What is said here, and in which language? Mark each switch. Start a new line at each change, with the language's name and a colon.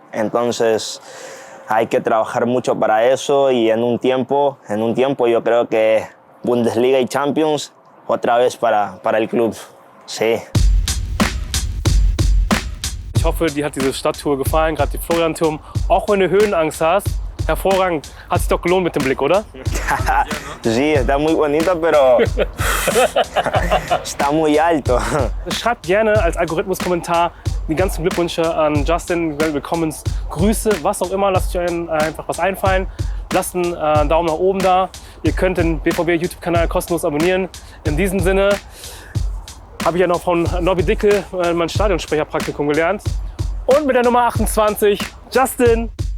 Spanish: Entonces hay que trabajar mucho para eso y en un tiempo yo creo que Bundesliga y Champions otra vez para el club. Sí.
German: Ich hoffe, dir hat diese Stadttour gefallen, gerade die Florian-Turm. Auch wenn du Höhenangst hast, hervorragend. Hat sich doch gelohnt mit dem Blick, oder?
Spanish: Sí, está muy bonita, pero está muy alto.
German: Schreibt gerne als Algorithmus-Kommentar die ganzen Glückwünsche an Justin, Willkommensgrüße, was auch immer. Lasst euch einfach was einfallen. Lasst einen Daumen nach oben da. Ihr könnt den BVB-YouTube-Kanal kostenlos abonnieren. In diesem Sinne habe ich ja noch von Nobby Dickel mein Stadionsprecherpraktikum gelernt. Und mit der Nummer 28, Justin.